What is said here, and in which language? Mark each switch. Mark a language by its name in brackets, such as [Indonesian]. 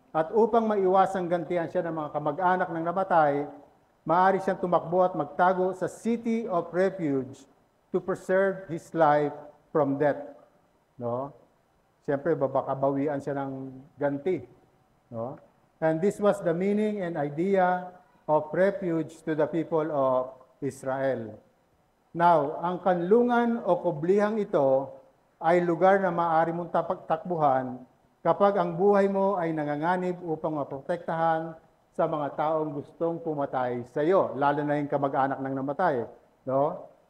[Filipino] At upang maiwasang gantihan siya ng mga kamag-anak ng namatay, maaari siyang tumakbo at magtago sa city of refuge [English] to preserve his life from death. [Filipino] No? Siyempre, babakabawian siya ng ganti. No? [English] And this was the meaning and idea of refuge to the people of Israel. [Filipino] Now, ang kanlungan o kublihang ito ay lugar na maaari mong takbuhan kapag ang buhay mo ay nanganganib upang maprotektahan sa mga taong gustong pumatay sa iyo, lalo na yung kamag-anak ng namatay. No?